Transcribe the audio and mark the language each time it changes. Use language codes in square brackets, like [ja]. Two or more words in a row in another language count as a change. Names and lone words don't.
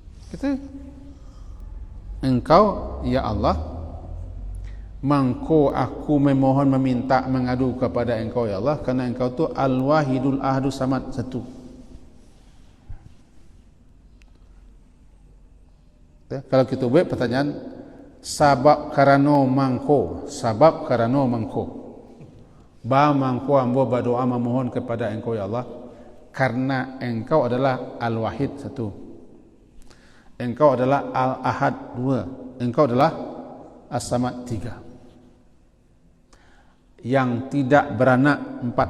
[id] Kita engkau [ar] ya Allah, [id] mangko aku memohon meminta mengadu kepada engkau [ar] ya Allah, [id] karena engkau tu [ar] al-wahidul ahadus samad, [id] satu. Ya, kalau kita buat pertanyaan [min] sabab karano mangko, sabab karano mangko, [id] ba mangko ambo berdoa memohon kepada engkau [ar] ya Allah, [id] karena engkau adalah al-wahid, satu. Engkau adalah al-ahad, dua. Engkau adalah as-samad, tiga. Yang tidak beranak, empat.